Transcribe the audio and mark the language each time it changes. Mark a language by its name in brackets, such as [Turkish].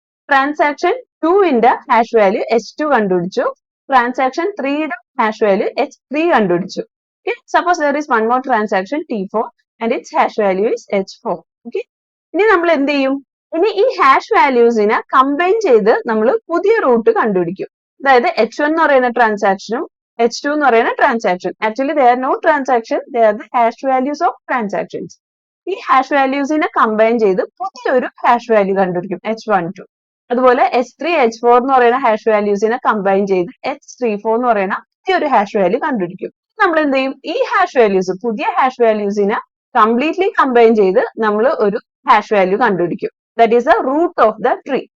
[Malayalam] Transaction 2ന്റെ hash value H2 കണ്ടുപിടിച്ചു. Transaction 3യുടെ hash value H3 കണ്ടുപിടിച്ചു. [English] Suppose there is one more transaction T4 and its hash value is H4. [Malayalam] Okay, ഇനി നമ്മൾ എന്ത് ചെയ്യും? ഇനി ഈ ഹാഷ് വാല്യൂസിനെ കമ്പൈൻ ചെയ്ത് നമ്മൾ പുതിയ റൂട്ട് കണ്ടുപിടിക്കും. അതായത് H1 എന്ന് പറയുന്ന ട്രാൻസാക്ഷനും H2 എന്ന് പറയുന്ന transaction, [English] Actually they are no transaction, they are the hash values of transactions. [Malayalam] ഈ ഹാഷ് വാല്യൂസിനെ കമ്പൈൻ ചെയ്ത് പുതിയൊരു ഹാഷ് വാല്യൂ കണ്ടുപിടിക്കും, H12. അതുപോലെ H3, H4 എന്ന് പറയുന്ന ഹാഷ് വാല്യൂസിനെ കമ്പൈൻ ചെയ്ത് H34 എന്ന് പറയുന്ന പുതിയൊരു ഹാഷ് വാല്യൂ കണ്ടുപിടിക്കും. നമ്മൾ എന്ത് ചെയ്യും? ഈ ഹാഷ് വാല്യൂസ്, പുതിയ ഹാഷ് വാല്യൂസിനെ കംപ്ലീറ്റ്ലി കമ്പൈൻ ചെയ്ത് നമ്മൾ ഒരു ഹാഷ് വാല്യൂ കണ്ടുപിടിക്കും. [English] That is the root of the tree.